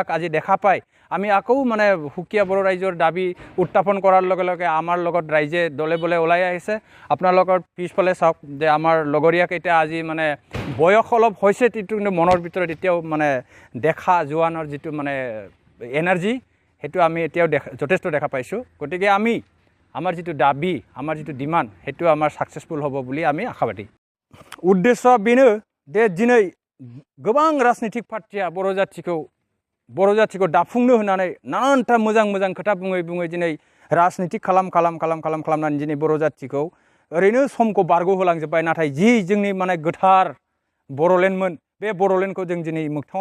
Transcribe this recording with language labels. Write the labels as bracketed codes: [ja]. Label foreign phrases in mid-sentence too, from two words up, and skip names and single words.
[as] আজি দেখা পায় আমি আকৌ মানে সুকীয়া বড়ো ৰাইজৰ দাবী উত্থাপন কৰাৰ লগে লগে আমাৰ লগত ৰাইজে দলে বলে ওলাই আহিছে আপোনালোকৰ পিছফালে চাওক যে আমাৰ লগৰীয়াকেইটা আজি মানে বয়স অলপ হৈছে কিন্তু মনৰ ভিতৰত এতিয়াও মানে দেখা জোৱানৰ যিটো মানে এনাৰ্জি সেইটো আমি এতিয়াও যথেষ্ট দেখা পাইছোঁ গতিকে আমাৰ যিটো দাবী আমাৰ যিটো ডিমাণ্ড সেইটো আমাৰ সাকসেসফুল হ'ব বুলি আমি আশাবাদী উদ্দেশ্য [brx] बेनो যে दिनै गोबां राजनीतिक पार्टिया बर' जाथिखौ दाफुंनो होननानै नानानथा मोजां खोथा बुङै दिनै राजनीतिक खालामनानै दिनै बर' जाथिखौ ओरैनो समखौ बारग'होलांजोब्बाय नाथाय जि जोंनि माने गोथार बड'लेण्डमोन बे बड'लेण्डखौ जों दिनै मोगथाङाव